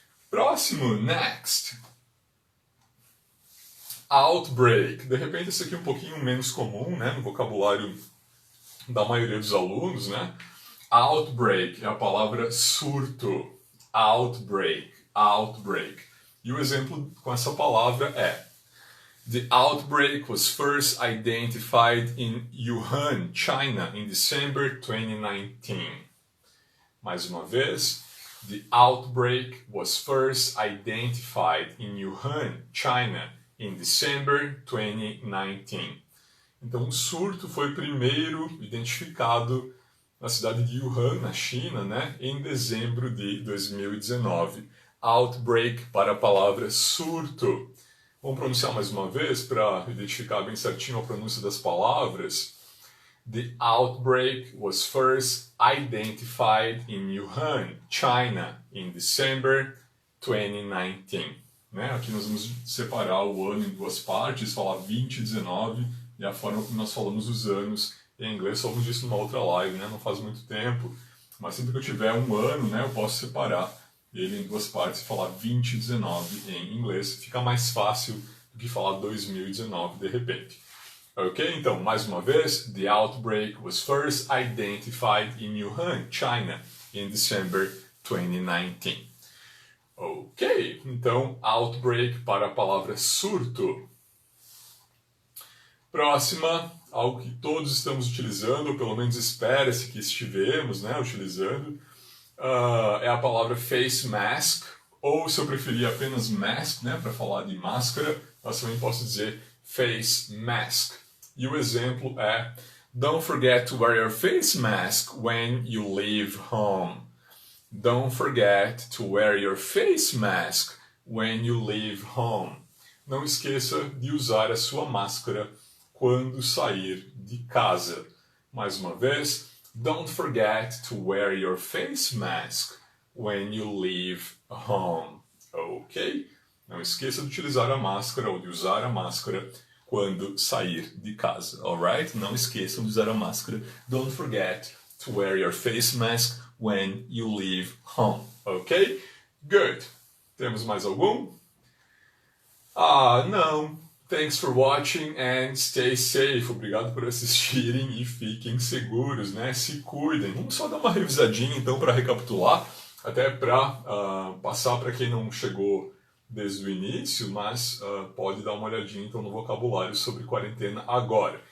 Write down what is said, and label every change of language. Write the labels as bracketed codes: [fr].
[pt] Próximo, next. Outbreak. De repente, esse aqui é um pouquinho menos comum, né? No vocabulário da maioria dos alunos, né? Outbreak é a palavra surto. Outbreak, outbreak. E o exemplo com essa palavra é: [en] The outbreak was first identified in Wuhan, China, in December 2019. [pt] Mais uma vez, [en] the outbreak was first identified in Wuhan, China, in December 2019. [pt] Então, o surto foi primeiro identificado na cidade de Wuhan, na China, né, em dezembro de 2019. Outbreak para a palavra surto. Vamos pronunciar mais uma vez para identificar bem certinho a pronúncia das palavras. [en] The outbreak was first identified in Wuhan, China, in December 2019. [pt] Né? Aqui nós vamos separar o ano em duas partes, falar 2019 e a forma como nós falamos os anos em inglês. Falamos disso numa outra live, né? Não faz muito tempo, mas sempre que eu tiver um ano, né, eu posso separar ele em duas partes e falar 2019 em inglês. Fica mais fácil do que falar 2019 de repente. Ok? Então, mais uma vez, [en] the outbreak was first identified in Wuhan, China, in December 2019. [pt] Ok, então, outbreak para a palavra surto. Próxima, algo que todos estamos utilizando, ou pelo menos espera-se que estivemos, né, utilizando, é a palavra face mask, ou se eu preferir apenas mask, né, para falar de máscara, eu também posso dizer face mask. E o exemplo é: [en] Don't forget to wear your face mask when you leave home. Don't forget to wear your face mask when you leave home. [pt] Não esqueça de usar a sua máscara quando sair de casa. Mais uma vez, [en] don't forget to wear your face mask when you leave home. [pt] Ok? Não esqueça de utilizar a máscara ou de usar a máscara quando sair de casa. Alright? Não esqueçam de usar a máscara. [en] Don't forget to wear your face mask when you leave home. [pt] Ok? Good. Temos mais algum? Ah, não. [en] Thanks for watching and stay safe. [pt] Obrigado por assistirem e fiquem seguros, né? Se cuidem. Vamos só dar uma revisadinha então para recapitular, até para passar para quem não chegou desde o início, mas pode dar uma olhadinha então no vocabulário sobre quarentena agora.